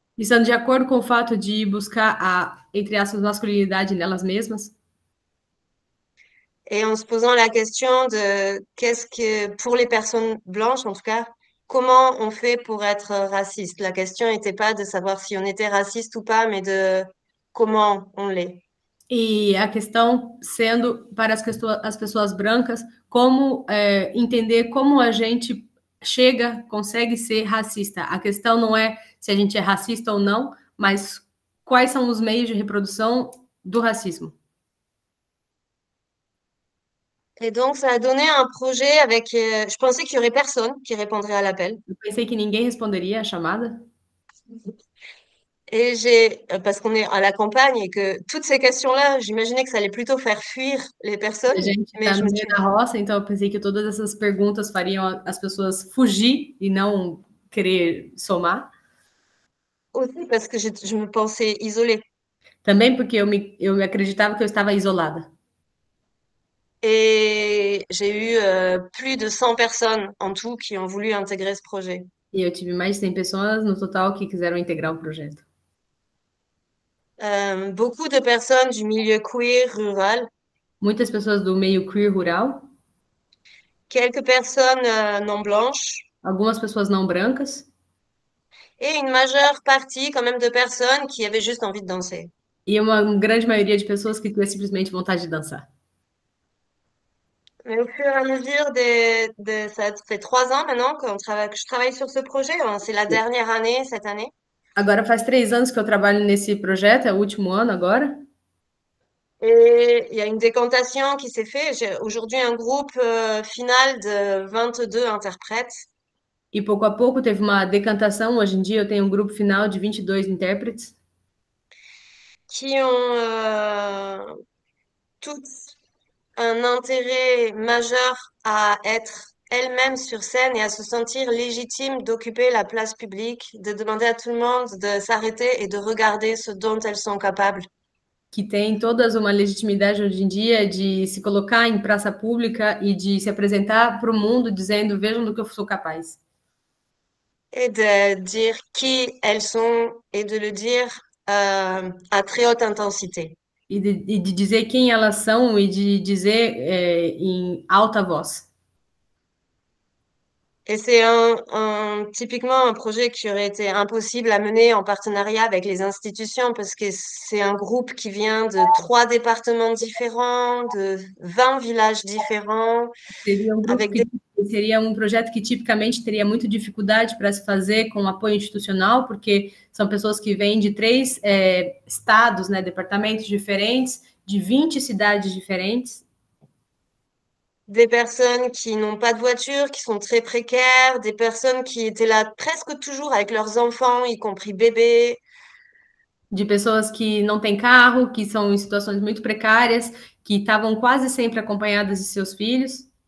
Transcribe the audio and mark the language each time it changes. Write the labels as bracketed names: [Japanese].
[Portuguese] Estando de acordo com o fato de buscar entre aspas, masculinidade nelas mesmas. [French] Et en se posant la question de qu'est-ce que, pour les personnes blanches en tout cas, comment on fait pour être raciste. La question n'était pas de savoir si on était raciste ou pas, mais de comment on l'est. [Portuguese] E a questão sendo para as pessoas brancas, como entender como a gente chega, consegue ser racista. A questão não é se a gente é racista ou não, mas quais são os meios de reprodução do racismo. [French] Et donc, ça a donné un projet avec. Je pensais qu'il y aurait personne qui répondrait à l'appel. [Portuguese] Eu pensei que ninguém responderia a chamada. [French] Et parce qu'on est à la campagne et que toutes ces questions-là, j'imaginais que ça allait plutôt faire fuir les personnes. [Portuguese] A gente [French] Mais [Portuguese] está [French] je [Portuguese] no [French] me [Portuguese] meio [French] suis [Portuguese] da roça, então eu pensei que todas essas perguntas fariam as pessoas fugir e não querer somar. [French] aussi parce que je me pensais isolée. [Portuguese] Também porque eu acreditava que eu estava isolada. [French] Et j'ai eu plus de 100 personnes en tout qui ont voulu intégrer ce projet. [Portuguese] E eu tive mais de 100 pessoas no total que quiseram integrar o projeto. [French] Beaucoup de personnes du milieu queer rural, [Portuguese] Muitas pessoas do meio queer rural, [French] quelques personnes non blanches [Portuguese] algumas pessoas não brancas [French] et une majeure partie quand même de personnes qui avaient juste envie de danser. [Portuguese] e uma grande maioria de pessoas que tinha simplesmente vontade de dançar. [French] Mais au fur et à mesure ça fait 3 ans maintenant que je travaille sur ce projet. C'est la dernière année cette année. [Portuguese] Agora faz 3 anos que eu trabalho nesse projeto, é o último ano agora. [French] Et il y a une décantation qui s'est faite. J'ai aujourd'hui un groupe final de 22 interprètes. [Portuguese] E pouco a pouco teve uma decantação. Hoje em dia eu tenho um grupo final de 22 intérpretes. [French] Qui ont tous un intérêt majeur à être elles-mêmes sur scène et à se sentir légitimes d'occuper la place publique, de demander à tout le monde de s'arrêter et de regarder ce dont elles sont capables. [Portuguese] Que tem todas uma legitimidade hoje em dia de se colocar em praça pública e de se apresentar para o mundo dizendo: vejam do que eu sou capaz. [French] Et de dire qui elles sont et de le dire à très haute intensité. [Portuguese] E de dizer quem elas são e de dizer em alta voz. [French] Et c'est typiquement un projet qui aurait été impossible à mener en partenariat avec les institutions parce que c'est un groupe qui vient de 3 départements différents, de 20 villages différents, [Portuguese] Seria um projeto que tipicamente teria muita dificuldade para se fazer com apoio institucional, porque são pessoas que vêm de 3 estados, né, departamentos diferentes, de 20 cidades diferentes. [French] Des personnes qui n'ont pas de voiture, qui sont très précaires, des personnes qui étaient là presque toujours avec leurs enfants, y compris bébés. [Portuguese] De pessoas que não têm carro, que são em situações muito precárias, que estavam quase sempre acompanhadas de seus filhos.